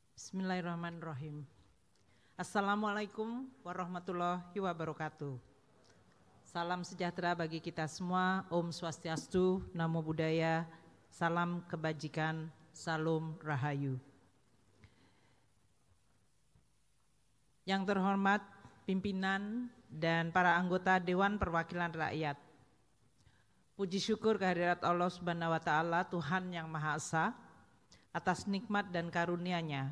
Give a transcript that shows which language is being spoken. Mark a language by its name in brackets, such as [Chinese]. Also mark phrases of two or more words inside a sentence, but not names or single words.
[Arabic] بسم الله الرحمن الرحيم. السلام عليكم ورحمة الله وبركاته. [Indonesian] Salam sejahtera bagi kita semua. [Balinese] Om Swastiastu, [Pali] Namo Buddhaya, [Indonesian] salam kebajikan, salam rahayu. Yang terhormat pimpinan dan para anggota Dewan Perwakilan Rakyat. Puji syukur kehadirat Allah [Arabic] سبحانه وتعالى, [Indonesian] Tuhan yang Maha Esa, atas nikmat dan karunia-Nya.